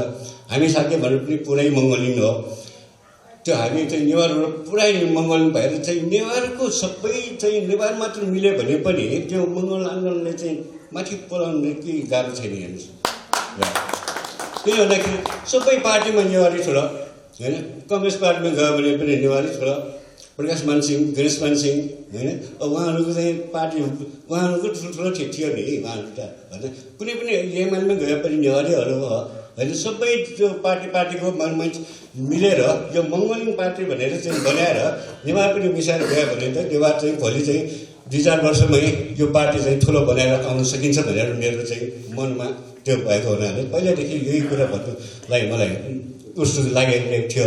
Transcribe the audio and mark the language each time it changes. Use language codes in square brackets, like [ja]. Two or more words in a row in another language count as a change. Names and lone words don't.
[ne] हामी साथै भने पनि पुरै मङ्गलिङ हो। त्यो हामी चाहिँ नेवारहरू पुरै मङ्गलिङ भएर चाहिँ नेवारको सबै चाहिँ नेवार मात्र मिल्यो भने पनि त्यो मङ्गल आन्दोलनले चाहिँ माथि पुऱ्याउनु केही गाह्रो छैन। हेर्नुहोस्, किन भन्दाखेरि सबै पार्टीमा नेवारी छोरा होइन। कङ्ग्रेस पार्टीमा गयो भने पनि नेवारी छोरा, प्रकाश मान सिंह, गणेश मान सिंह होइन। अब उहाँहरूको चाहिँ पार्टी उहाँहरूको ठुल्ठुलो थियो नि उहाँहरू त होइन। कुनै पनि एमालेमा गए पनि नेवारीहरू हो होइन। सबै त्यो पार्टीको मान्छे मिलेर यो मङ्गलिङ पार्टी भनेर चाहिँ बनाएर नेवार पनि मिसाएर गयो भने त नेवार चाहिँ भोलि चाहिँ 2-4 वर्षमै यो पार्टी चाहिँ ठुलो बनाएर आउन सकिन्छ भनेर मेरो चाहिँ मनमा त्यो भएको हुनाले पहिलादेखि यही कुरा भन्नुलाई मलाई उस्तो लागेको थियो।